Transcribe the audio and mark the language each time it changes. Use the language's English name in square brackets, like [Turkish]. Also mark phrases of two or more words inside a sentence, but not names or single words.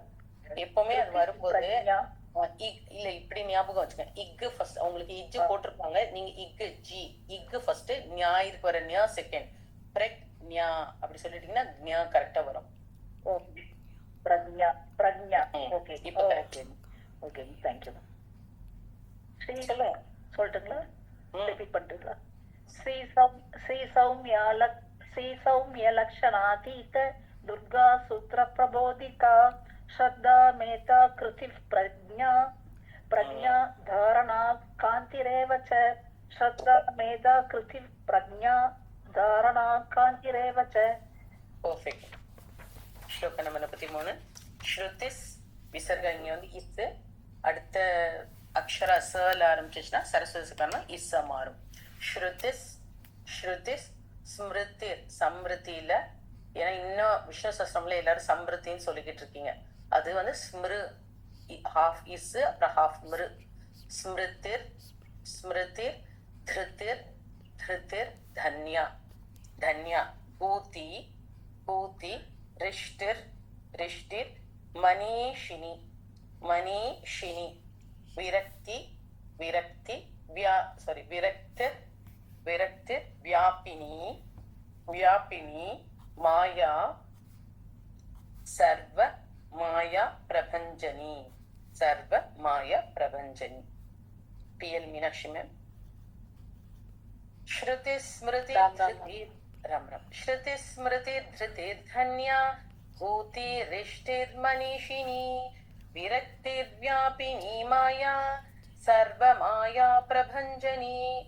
[Tamil] எப்பவுமே அது வரும்போது இல்ல இப்படி ஞாபகம் வச்சுக்கோங்க. இக்கு ஃபர்ஸ்ட் உங்களுக்கு இஜ்ஜு போட்டிருப்பாங்க, நீங்க இக்கு ஜி இக்கு ஃபர்ஸ்ட் ஞா இருக்கு வர ஞா செகண்ட் பிரக்ஞா அப்படி சொல்லிட்டீங்கன்னா ஞா கரெக்டா வரும். ஓகே பிரக்ஞா பிரக்ஞா. ஓகே இப்போ கரெக்ட். [English] OK thank you. [Tamil] ஸ்ரீ சொல்லட்டுங்களா? ரிப்பீட் பண்ணிட்டுங்களா? [Sanskrit] श्री सौम्य लक्षणातीत दुर्गा सूत्र प्रबोधिका श्रद्धा मेधा कृति प्रज्ञा प्रज्ञा धारणा कांतिरेव च. श्रद्धा मेधा कृति प्रज्ञा धारणा कांतिरेव च. परफेक्ट. [Tamil] ஸ்லோகம் நம்பர் 43. ஸ்ருதிஸ் விசர்க இங்க வந்து இஸ், அடுத்த அக்ஷர சல ஆரம்பிச்சுச்சுன்னா சரஸ்வதிக்கான இஸ் மாறும். [Sanskrit] श्रुतिस् श्रुतिस् स्मृतिर् [Tamil] சம்ருதியில, ஏன்னா இன்னும் விஷ்ணு சஸ்திரம்ல எல்லாரும் சம்ருத்தின்னு சொல்லிக்கிட்டு இருக்கீங்க. அது வந்து ஸ்மிரு ஹாஃப் இஸ் அப்புறம் ஹாஃப் மிரு. [Sanskrit] स्मृतिर् स्मृतिर् धृतिर् धृतिर् धन्या धन्या भूति भूति रिष्टिर् रिष्टिर् मनीषिणी मनीषिणी विरक्ति विरक्ति विरक्ति विरक्ति व्यापिनी व्यापिनी माया सर्व माया प्रभंजनी सर्व माया प्रभंजनी PL मीनाक्षी मैम श्रुति स्मृति धृति राम राम श्रुति स्मृति धृति धन्या भूतिरिष्टिर्मनीषिणी विरक्तिर्व्यापिनी माया सर्व माया प्रभंजनी